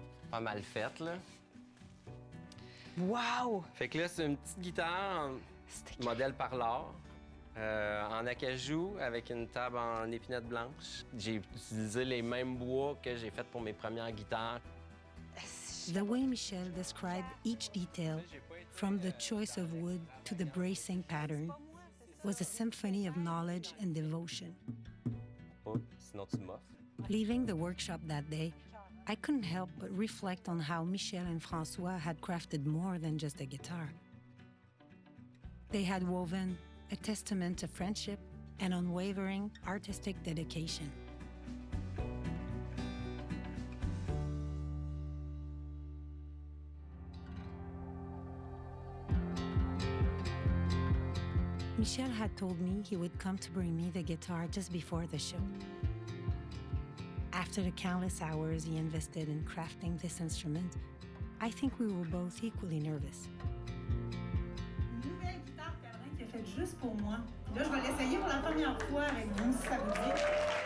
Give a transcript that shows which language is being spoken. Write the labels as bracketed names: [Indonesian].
[French] pas mal faite, là. Wow! Fait que là, c'est une petite guitare modèle parlor. En acajou, avec une table en épinette blanche. J'ai utilisé les mêmes bois que j'ai fait pour mes premières guitares. [English] The way Michel described each detail, from the choice of wood to the bracing pattern, was a symphony of knowledge and devotion. [French] Oh, sinon tu moffes. [English] Leaving the workshop that day, I couldn't help but reflect on how Michel and François had crafted more than just a guitar. They had woven a testament to friendship and unwavering artistic dedication. Michel had told me he would come to bring me the guitar just before the show. After the countless hours he invested in crafting this instrument, I think we were both equally nervous. [French] Une nouvelle guitare Cameron qui est faite juste pour moi. Là, je vais l'essayer pour la première fois avec vous, si ça vous dit.